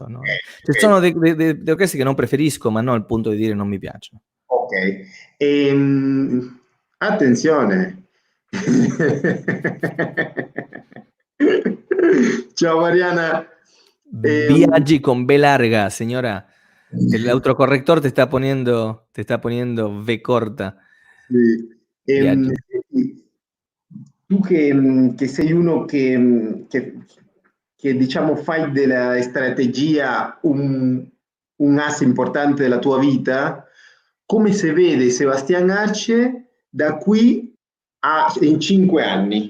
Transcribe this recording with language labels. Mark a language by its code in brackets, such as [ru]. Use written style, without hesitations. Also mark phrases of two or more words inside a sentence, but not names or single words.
[it] No. Ci sono delle orchestre che non preferisco, ma non al punto di dire non mi piacciono. Ok. Attenzione, Ciao Mariana. [es] Viaggi con B larga, señora. El autocorrector te está poniendo V corta. [it] Sì. Viaggi. Senti, tu che sei uno che, diciamo fai della strategia un asse importante della tua vita, come si vede Sebastian Arce da qui in 5 anni?